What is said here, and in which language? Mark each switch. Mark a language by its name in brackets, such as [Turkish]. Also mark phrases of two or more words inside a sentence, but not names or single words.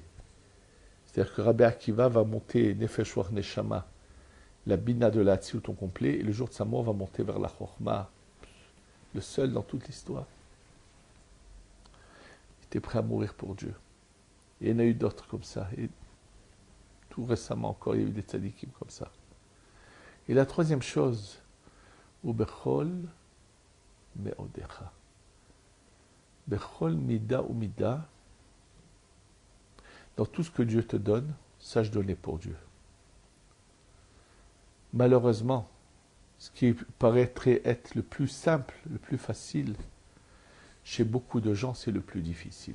[French] C'est-à-dire que Rabbi Akiva va monter [Hebrew] נפש רוח נשמה, [French] la bina de la Hatzilut au complet, et le jour de sa mort va monter vers la chokhma, le seul dans toute l'histoire. Il était prêt à mourir pour Dieu. Et il y en a eu d'autres comme ça. Et tout récemment encore, il y a eu des tzadikim comme ça. Et la troisième chose, [Hebrew] ובכל מאדך. בכל מידה ומידה. [French] Dans tout ce que Dieu te donne, sache donner pour Dieu. Malheureusement, ce qui paraîtrait être le plus simple, le plus facile, chez beaucoup de gens, c'est le plus difficile.